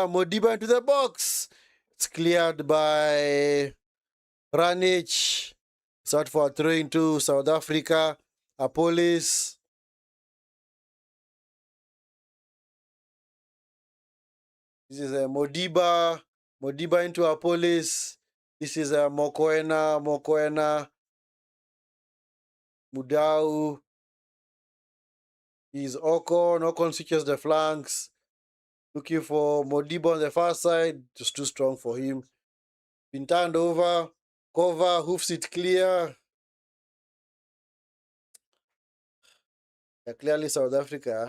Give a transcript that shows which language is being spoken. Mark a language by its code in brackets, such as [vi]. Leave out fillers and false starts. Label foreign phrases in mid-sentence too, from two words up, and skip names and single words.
[en] Modiba into the box. It's cleared by Ranich. Sought for a throw into South Africa. Apolis. This is Modiba. Modiba into Apolis. This is Mokoena. Mokoena. Mudau. He's Ocon. Ocon switches the flanks. Looking for Modiba on the far side. Just too strong for him. Been turned over. Cover. Hoofs it clear. Clearly South Africa.